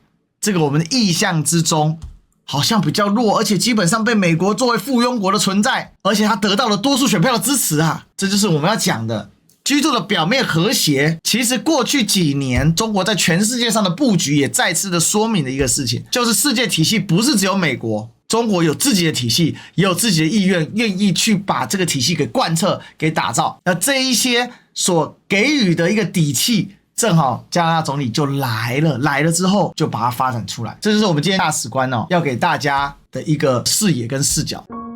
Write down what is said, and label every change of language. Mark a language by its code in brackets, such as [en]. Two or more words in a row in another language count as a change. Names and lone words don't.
[zh] 這個我們的意象之中好像比較弱，而且基本上被美國作為附庸國的存在，而且他得到了多數選票的支持啊，這就是我們要講的。G2 的表面和諧，其實過去幾年中國在全世界上的布局也再次的說明了一個事情，就是世界體系不是只有美國，中國有自己的體系，也有自己的意願，願意去把這個體系給貫徹、給打造。那這一些所給予的一個底氣，正好加拿大總理就來了之後就把它發展出來。這就是我們今天大使觀要給大家的一個視野跟視角。